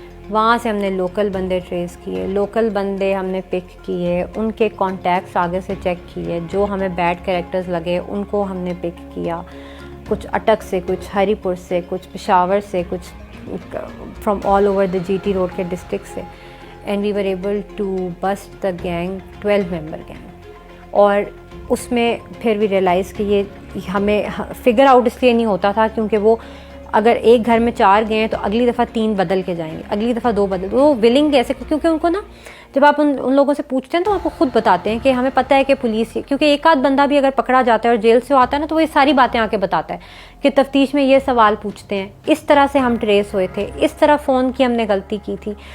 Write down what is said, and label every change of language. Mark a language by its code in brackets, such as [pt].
[ur] وہاں سے ہم نے لوکل بندے ٹریس کیے, لوکل بندے ہم نے پک کیے, ان کے کانٹیکٹس آگے سے چیک کیے, جو ہمیں بیڈ کریکٹرز لگے ان کو ہم نے پک کیا, کچھ اٹک سے, کچھ ہری پور سے, کچھ پشاور سے, کچھ [en] from all over the [ur] جی T road کے ڈسٹرکٹ سے. [en] And we were able to bust the gang, 12 member gang. [ur] اور اس میں پھر بھی ریئلائز کہ یہ ہمیں فگر آؤٹ اس لیے نہیں ہوتا تھا کیونکہ وہ اگر ایک گھر میں 4 گئے ہیں تو اگلی دفعہ 3 بدل کے جائیں گے, اگلی دفعہ 2 بدل, وہ ولنگ ایسے, کیونکہ ان کو نا جب آپ ان لوگوں سے پوچھتے ہیں تو آپ کو خود بتاتے ہیں کہ ہمیں پتہ ہے کہ پولیس, کیونکہ ایک آدھ بندہ بھی اگر پکڑا جاتا ہے اور جیل سے آتا ہے نا تو وہ یہ ساری باتیں آ کے بتاتا ہے کہ تفتیش میں یہ سوال پوچھتے ہیں, اس طرح سے ہم ٹریس ہوئے تھے, اس طرح فون کی ہم نے غلطی کی تھی.